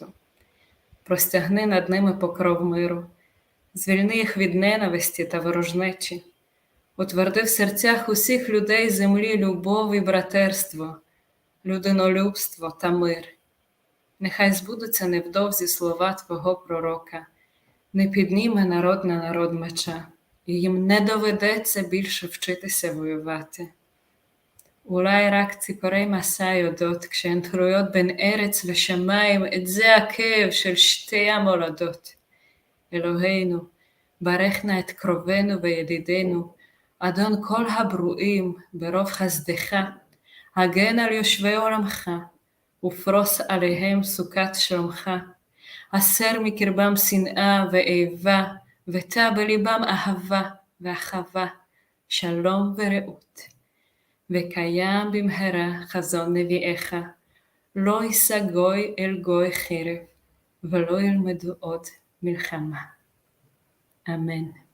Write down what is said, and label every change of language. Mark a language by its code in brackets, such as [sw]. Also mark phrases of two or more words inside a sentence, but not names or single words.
[uk] Простягни над ними покров миру, звільни їх від ненависті та ворожнечі, утверди в серцях усіх людей землі любов і братерство, людинолюбство та мир. Нехай збудуться невдовзі слова Твого пророка, не підніме народ на народ меча, і їм не доведеться більше вчитися воювати. [he] אולי רק ציפורי מסע יודעות כשהן תלויות בין ארץ ושמיים, את זה הכאב של שתי המולדות. אלוהינו, ברך נא את קרובנו וידידינו, אדון כל הברואים ברוב חסדך, הגן על יושבי עולמך, ופרוס עליהם סוכת שלומך, הסר מקרבם שנאה ואיבה, ותא בליבם אהבה ואחווה, שלום ורעות. וקיים במהרה חזון נביאיך, לא יישא גוי אל גוי חרב, ולא ילמדו עוד מלחמה. Amen.